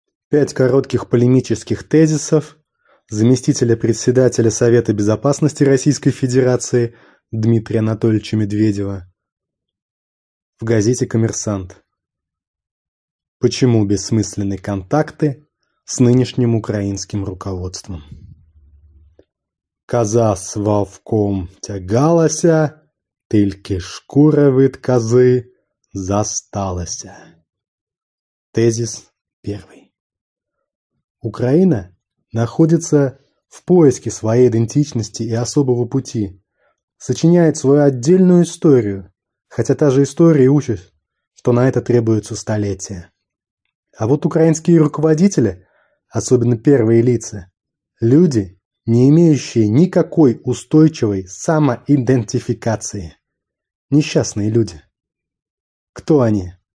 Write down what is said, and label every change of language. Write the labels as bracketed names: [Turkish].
[Russian] 5 коротких полемических тезисов заместителя председателя Совета Безопасности Российской Федерации Дмитрия Анатольевича Медведева в газете «Коммерсант». Почему бессмысленны контакты с нынешним украинским руководством? [Ukrainian] Коза з вовком тягалася, тільки шкура від кози засталася. [Russian] Тезис 1. Украина находится в поиске своей идентичности и особого пути, сочиняет свою отдельную историю, хотя та же история учит, что на это требуются столетия. А вот украинские руководители, особенно первые лица, люди, не имеющие никакой устойчивой самоидентификации. Несчастные люди. Кто они?